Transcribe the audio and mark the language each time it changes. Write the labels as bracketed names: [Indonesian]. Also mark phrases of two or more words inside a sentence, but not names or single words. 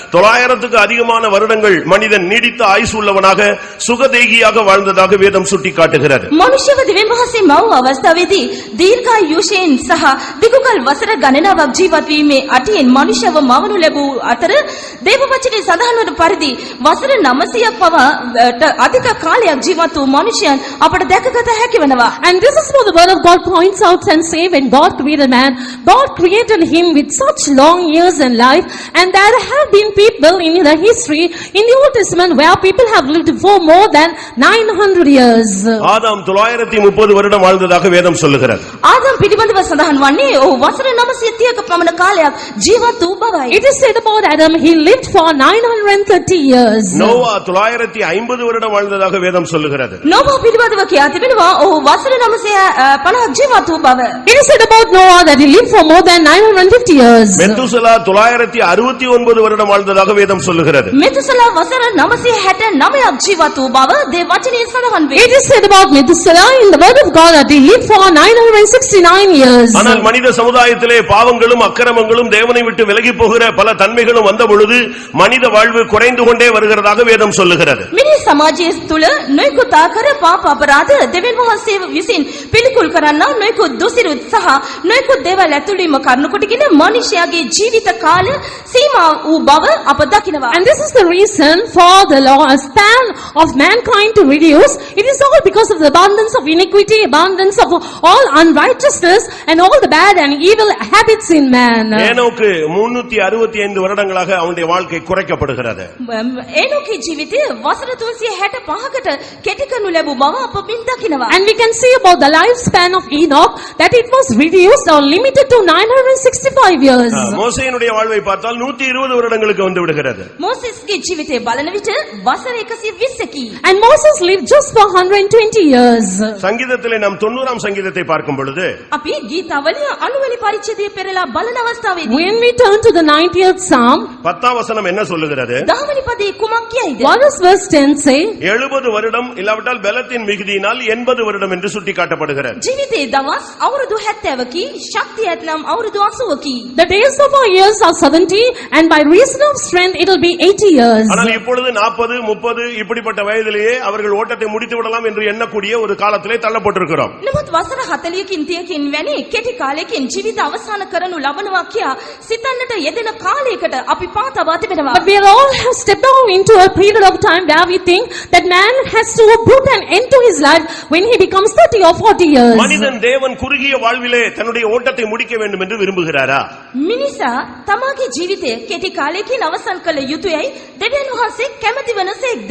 [Tamil] 900க்கு அதிக அதிகமான வருடங்கள் மனிதன் நீடித்த ஆயுசு உள்ளவனாக சுகதேகியாக வாழ்ந்ததாக வேதம் சுட்டிக்காட்டுகிறது. [Sinhala] මනුෂ්‍යව දෙවියන් වහන්සේ මව අවස්ථාවේදී දීර්ඝායුෂයෙන් සහ දිගුකල් වසර ගණනාවක් ජීවත් වීමේ අටියෙන් මනුෂ්‍යව මවනු ලැබූ අතර දේව වචනේ සඳහන් වන පරිදි වසර 900ක් පවා අධික කාලයක් ජීවත් වූ මනුෂ්‍යයන් අපට දැකගත හැකි වෙනවා. [English] And this is what the word of God points out and say when God created man, God created him with such long years in life, and there have been people in the history in the Old Testament where people have lived for more than 900 years. [Tamil] ஆதாம் 930 வருடம் வாழ்ந்ததாக வேதம் சொல்லுகிறது. [Sinhala] ආදම් පිළිබඳව සඳහන් වන්නේ ඔහු වසර 930ක පමණ කාලයක් ජීවත් වූ බවයි. [English] It is said about Adam, he lived for 930 years. [Tamil] நோவா 950 வருடம் வாழ்ந்ததாக வேதம் சொல்லுகிறது. [Sinhala] නෝවා පිළිබඳව කියා තිබෙනවා ඔහු වසර 950ක් ජීවත් වූ බව. [English] It is said about Noah that he lived for more than 950 years. [Tamil] மெத்துசலா 969 வருடம் வாழ்ந்ததாக வேதம் சொல்லுகிறது. [Sinhala] මෙතුසලා වසර 969ක් ජීවත් වූ බව දේව වචනේ සඳහන් වේ. [English] It is said about Methuselah in the word of God that he lived for 969 years. [Tamil] ஆனால் மனித சமுதாயத்திலே பாவங்களும் அக்கிரமங்களும் தேவனை விட்டு விலகி போகிற பல தன்மைகளும் வந்த பொழுது மனித வாழ்வு குறைந்து கொண்டே வருகிறதாக வேதம் சொல்லுகிறது. [Sinhala] මිනිස් සමාජයේ තුල නොයෙකුත් ආකාර පාප අපරාධ දෙවියන් වහන්සේ විසින් පිළිකුල් කරන්නා නොයෙකුත් දුසිරුත් සහ නොයෙකුත් දේවල් ඇතුළේම කරුණු කොටගෙන මනුෂ්‍යයාගේ ජීවිත කාල සීමා වූ බව අප දකිනවා. [English] And this is the reason for the span of mankind to reduce. It is all because of the abundance of iniquity, abundance of all unrighteousness and all the bad and evil habits in man. [Tamil] ஏனோக்கு 365 வருடங்களாக அவனுடைய வாழ்க்கை குறைக்கப்படுகிறது. [Sinhala] ඒනෝකේ ජීවිතය වසර 365කට කෙටි කරනු ලැබූ බව අප මින් දකිනවා. [English] And we can see about the lifespan of Enoch that it was reduced or limited to 965 years. [Tamil] மோசேயினுடைய வாழ்வை பார்த்தால் 120 வருடங்களுக்கு வந்து விடுகிறது. [Sinhala] මෝසෙස්ගේ ජීවිතය බලන විට වසර 120කි. [English] And Moses lived just for 120 years. [Tamil] சங்கீதத்திலே நாம் 90ஆம் சங்கீதத்தை பார்க்கும் பொழுது [Sinhala] අපි ගීතාවලිය 90 වෙනි පරිච්ඡේදය පෙරලා බලන අවස්ථාවේදී [English] When we turn to the 90th Psalm, [Tamil] 10ஆம் வசனம் என்ன சொல்லுகிறது? [Sinhala] 10 වෙනි පදේ කුමක් කියයිද? [English] what does verse 10 say? [Tamil] 70 வருடம் இல்லாவிட்டால் பலத்தின் மிகுதியினால் 80 வருடம் என்று சுட்டிக்காட்டப்படுகிறது. [Sinhala] ජීවිතේ දවස් අවුරුදු 70කි, ශක්තිය ඇතනම් අවුරුදු 80කි. [English] The days of our years are 70 and by reason of strength it will be 80 years. [Tamil] ஆனால் இப்பொழுது 40 30 இப்படிப்பட்ட வயதிலேயே அவர்கள் ஓட்டத்தை முடித்து விடலாம் என்று எண்ணக்கூடிய ஒரு காலத்திலே தள்ளப்பட்டிருக்கிறோம். [Sinhala] නමුත් වසර 40කින් 30කින් වැනි කෙටි කාලයකින් ජීවිත අවසන් කරනු ලබනවා කියා සිතන්නට යෙදෙන කාලයකට අපි පාතවා තිබෙනවා. [English] But we all have stepped out into a period of time where we think that man has to put an end to his life when he becomes 30 or 40 years. [Tamil] மனிதன் தேவன் குறுகிய வாழ்விலே தன்னுடைய ஓட்டத்தை முடிக்க வேண்டும் என்று விரும்புகிறாரா? [Sinhala] මිනිසා තමාගේ ජීවිතය කෙටි කාලයකින් අවසන් කළ යුතුයයි දෙවියන් වහන්සේ කැමති වනසේක්ද?